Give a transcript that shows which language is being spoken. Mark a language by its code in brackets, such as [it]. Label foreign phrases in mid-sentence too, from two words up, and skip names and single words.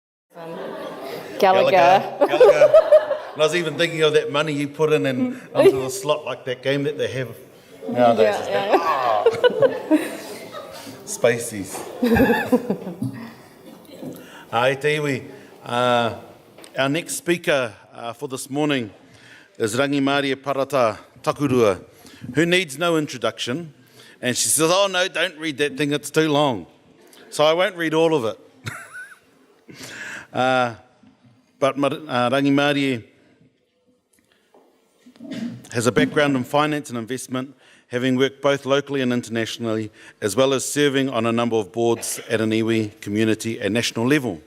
[en] Gallagher. And I was even thinking of that money you put in and onto the slot, like that game that they have nowadays. Spaceys. [mi] Ai te iwi. [en] Our next speaker for this morning is Rangimarie Parata, Takurua, who needs no introduction. And she says, oh no, don't read that thing, it's too long. So I won't read all of it. But Rangimarie has a background in finance and investment, having worked both locally and internationally, as well as serving on a number of boards at an iwi, community and national level.